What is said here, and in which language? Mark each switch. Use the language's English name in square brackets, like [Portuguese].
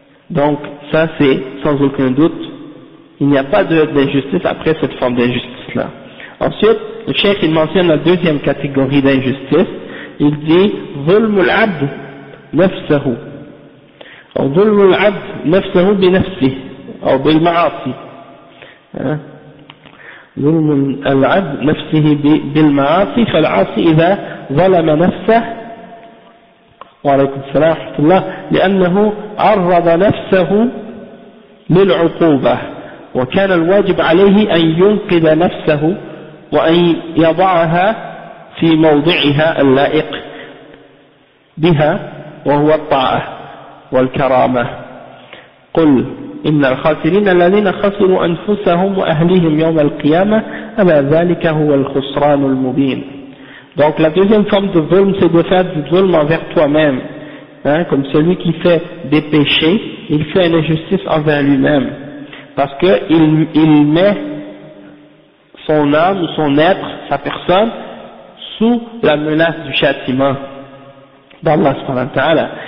[French] Donc ça c'est sans aucun doute, il n'y a pas d'injustice après cette forme d'injustice là. Ensuite, le cheikh il mentionne la deuxième catégorie d'injustice, il dit ظلم العبد نفسه أو ظلم العبد نفسه بنفسه أو بالمعاصي. [Arabic] ظلم العبد نفسه بالمعاصي، فالعاصي إذا ظلم نفسه وعليكم السلام ورحمة الله لأنه عرض نفسه للعقوبة، وكان الواجب عليه أن ينقذ نفسه وأن يضعها في موضعها اللائق بها وهو الطاعة والكرامة. قل إن الخاسرين الذين خسروا أنفسهم وأهليهم يوم القيامة ألا ذلك هو الخسران المبين. [French] Donc la deuxième forme de zulm, c'est de faire du zulm envers toi-même, hein, comme celui qui fait des péchés, il fait une injustice envers lui-même, parce que il met son âme ou son être, sa personne, sous la menace du châtiment d'Allah subhanahu wa ta'ala.